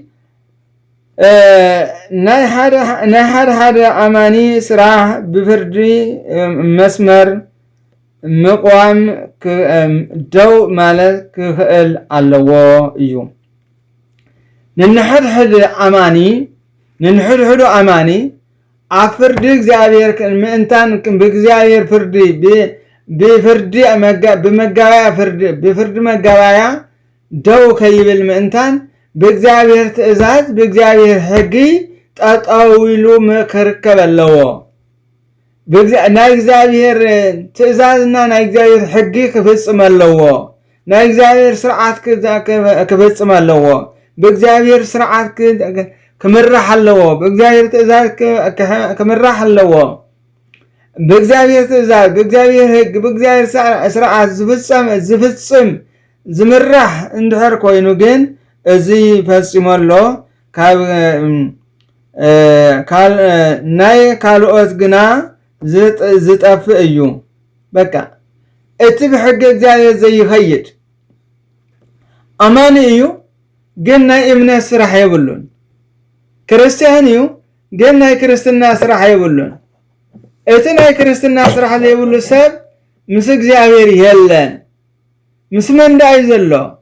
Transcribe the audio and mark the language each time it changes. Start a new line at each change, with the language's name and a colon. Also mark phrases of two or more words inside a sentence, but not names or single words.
Tigrinya: ናይ ሓደ ኣማኒ ስራሕ ብፍርዲ መስመር ምቋም ደው ማለት ክኽእል ኣለዎ እዩ ንንሕድሕድ ኣማኒ ኣብ ፍርዲ እግዚአብሔር ምእንታን ብእግዚአብሔር ፍርዲ ብፍርዲ መጋባያ ደው ከይብል ምእንታን በእግዚአብሔር ትእዛዝ በእግዚአብሔር ሕጊ ጠጣዊሉ ክርከብ ኣለዎ ናይ እግዚአብሔር ትእዛዝና ናይ እግዚአብሔር ሕጊ ክፍጽም ኣለዎ ናይ እግዚአብሔር ስርዓት ክፍጽም ኣለዎ በእግዚአብሔር ስርዓት ክምራሕ ኣለዎ በእግዚአብሔር ትእዛዝ ክምራሕ ኣለዎ በእግዚአብሔር ትእዛዝ በእግዚአብሔር ሕግ በእግዚአብሔር ስርዓት ዝፍጽም ዝምራሕ እንድሕር ኮይኑ ግን እዚ ፈጽሞሎ ናይ ካልኦት ግና ዝጠፍእ እዩ በቃ እቲ ብሕጊ እግዚአብሔር ዘይኸይድ ኣማኒ እዩ ግን ናይ እምነት ስራሕ የብሉን ክርስቲያን እዩ ግን ናይ ክርስትና ስራሕ የብሉን እቲ ናይ ክርስትና ስራሕ ዘይብሉ ሰብ ምስ እግዚአብሔር የለን ምስ መንዳይ ዘሎ